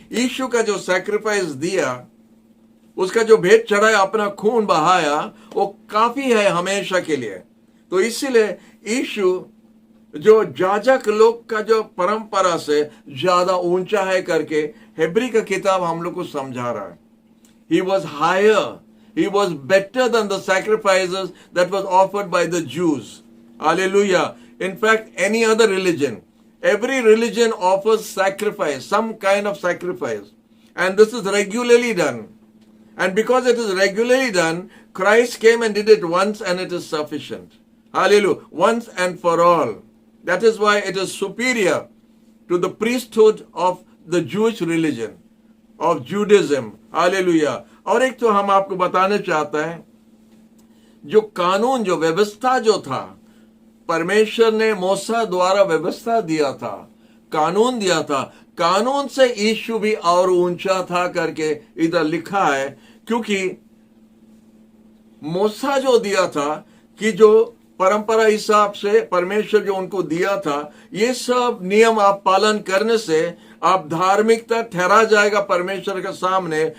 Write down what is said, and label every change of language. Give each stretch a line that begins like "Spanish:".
Hindi: यीशु का जो सैक्रिफाइस दिया, उसका जो भेंट चढ़ाया, अपना खून बहाया, वो काफी है हमेशा के लिए। तो इसीलिए यीशु जो याजक लोग का जो परंपरा से ज्यादा ऊंचा है करके हेब्री का किताब हम लोग को समझा रहा है।
English: He was higher, he was better than the sacrifices that was offered by the Jews. Hallelujah. In fact, any other religion, every religion offers sacrifice, some kind of sacrifice, and this is regularly done. And because it is regularly done, Christ came and did it once, and it is sufficient. Hallelujah. Once and for all. That is why it is superior to the priesthood of the Jewish religion, of Judaism. Hallelujah.
Hindi: और एक तो हम आपको बताने चाहते हैं, जो कानून, जो व्यवस्था जो था, परमेश्वर ने मूसा द्वारा व्यवस्था दिया था, कानून दिया था, कानून से यीशु भी और ऊंचा था करके इधर लिखा है, क्योंकि मूसा जो दिया था कि जो परंपरा हिसाब से परमेश्वर जो उनको दिया था, ये सब नियम आप पालन करने से आप धार्मिकता ठहरा जाएगा परमेश्वर के सामने।